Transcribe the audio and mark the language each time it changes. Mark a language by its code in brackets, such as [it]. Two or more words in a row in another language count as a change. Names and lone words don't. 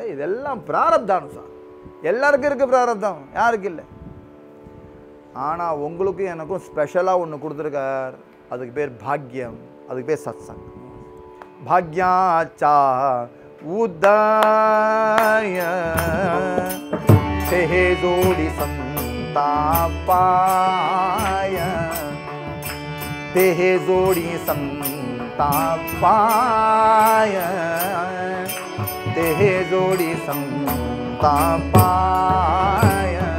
[ta] இதெல்லாம் பிராரப்தானம் சார். எல்லாருக்கும் இருக்குது பிராரப்தம், யாருக்கு இல்லை. ஆனால் உங்களுக்கும் எனக்கும் ஸ்பெஷலாக ஒன்று கொடுத்துருக்கார். அதுக்கு பேர் பாக்யம், அதுக்கு பேர் சத்சங். [mr] भाग्याचा उदय तेहे जोडी संतापाय, तेहे जोडी संतापाय, तेहे जोडी संतापाय.